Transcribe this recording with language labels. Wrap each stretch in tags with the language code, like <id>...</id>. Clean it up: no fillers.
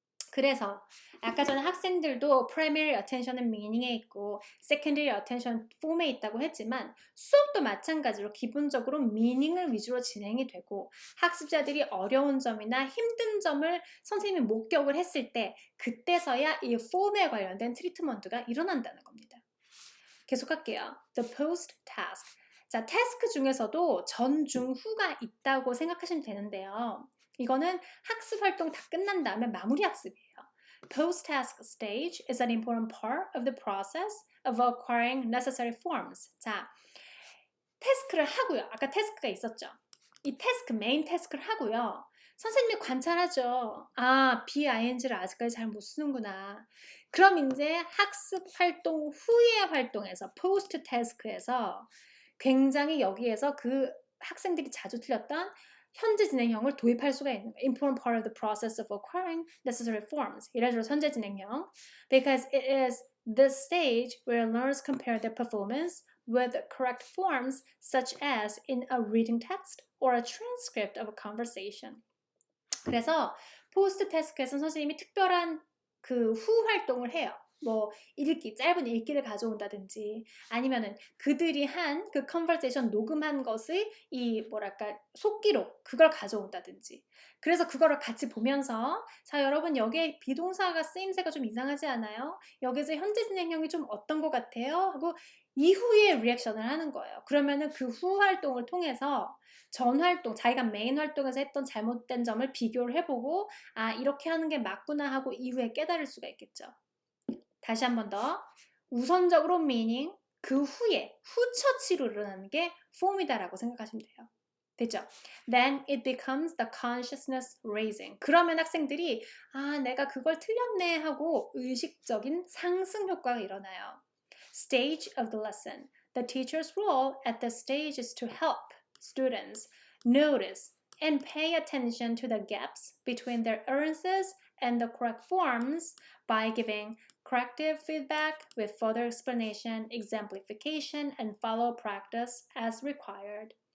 <ko>그래서 아까 전에 학생들도 primary attention은 meaning에 있고 secondary attention form에 있다고 했지만 수업도 마찬가지로 기본적으로 meaning을 위주로 진행이 되고 학습자들이 어려운 점이나 힘든 점을 선생님이 목격을 했을 때 그때서야 이 form에 관련된 트리트먼트가 일어난다는 겁니다. 계속할게요.</ko> <en>The post task.</en> <ko>태스크 중에서도 전, 중, 후가 있다고 생각하시면 되는데요. 이거는 학습 활동 다 끝난 다음에 마무리 학습이에요.</ko> <en>Post-task stage is an important part of the process of acquiring necessary forms.</en> <ko>태스크를 하고요. 아까 태스크가 있었죠. 이 메인 태스크를 하고요. 선생님이 관찰하죠. BING를 아직까지 잘 못 쓰는구나. 그럼 이제 학습 활동 후의 활동에서 post task에서 굉장히 여기에서 그 학생들이 자주 틀렸던 현재 진행형을 도입할 수가 있는 거예요.</ko> <en>Important part of the process of acquiring necessary forms.</en> <ko>이래 줄 현재 진행형.</ko> <en>Because it is this stage where learners compare their performance with correct forms such as in a reading text or a transcript of a conversation.</en> <ko>그래서 포스트 태스크에서 선생님이 특별한 그 후 활동을 해요. 뭐 읽기, 짧은 읽기를 가져온다든지 아니면은 그들이 한 그 컨버세이션 녹음한 것의 이 뭐랄까 속기록 그걸 가져온다든지 그래서 그거를 같이 보면서 자 여러분 여기에 비동사가 쓰임새가 좀 이상하지 않아요? 여기서 현재 진행형이 좀 어떤 것 같아요? 하고 이후에 리액션을 하는 거예요. 그러면은 그 후 활동을 통해서 전 활동, 자기가 메인 활동에서 했던 잘못된 점을 비교를 해보고 아 이렇게 하는 게 맞구나 하고 이후에 깨달을 수가 있겠죠. 다시 한 번 더. 우선적으로 meaning 그 후에 후처치로 일어나는 게 form이다라고 생각하시면 돼요. 됐죠?</ko> <en>Then it becomes the consciousness raising.</en> <ko>그러면 학생들이 아 내가 그걸 틀렸네 하고 의식적인 상승 효과가 일어나요.</ko> <en>Stage of the lesson. The teacher's role at this stage is to help students notice and pay attention to the gaps between their utterances and the correct forms by giving corrective feedback with further explanation, exemplification, and follow practice as required.</en>